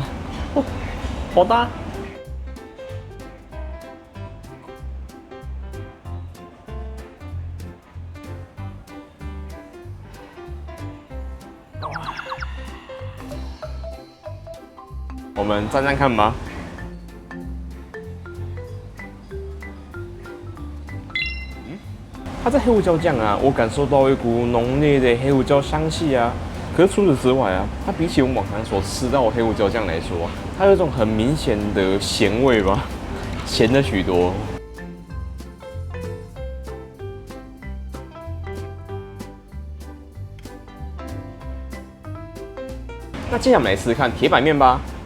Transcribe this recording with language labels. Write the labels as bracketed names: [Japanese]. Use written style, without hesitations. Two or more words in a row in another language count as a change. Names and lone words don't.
[Chinese] 哦，好大！我們蘸蘸看吧。它这黑胡椒醬啊，我感受到一股濃烈的黑胡椒香氣啊。可是除此之外啊，它比起我們往常所吃到的黑胡椒醬來說，它有一種很明顯的鹹味吧，鹹了許多。那接下來我們來試試看鐵板麵吧。